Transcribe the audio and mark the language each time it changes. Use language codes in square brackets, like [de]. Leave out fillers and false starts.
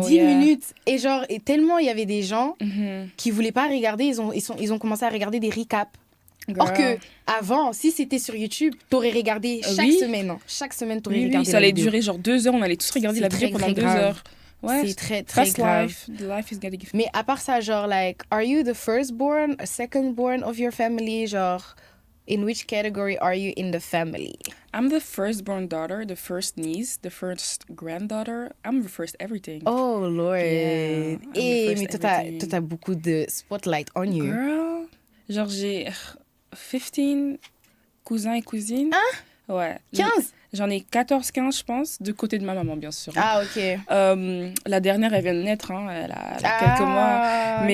[fr] 10 minutes. Et genre, et tellement il y avait des gens Mm-hmm. qui voulaient pas regarder, ils ont commencé à regarder des recaps. Or que avant, si c'était sur YouTube, t'aurais regardé chaque semaine. Chaque semaine, t'aurais regardé. Ça allait durer genre 2 heures. On allait tous regarder la vidéo pendant 2 heures. Ouais, c'est très, très grave. [en] The life is getting... [fr] Mais à part ça, genre, [en] like, are you the firstborn, a secondborn of your family? Genre, in which category are you in the family? I'm the firstborn daughter, the first niece, the first granddaughter. I'm the first everything. Oh, Lord. Yeah, [fr] Mais toi, t'as beaucoup de spotlight [en] on you. Girl, [fr] genre, j'ai 15 cousins et cousines. Hein? Ouais. 15? J'en ai 15, je pense, de côté de ma maman, bien sûr. Ah, ok. La dernière, elle vient de naître, hein, elle a quelques mois.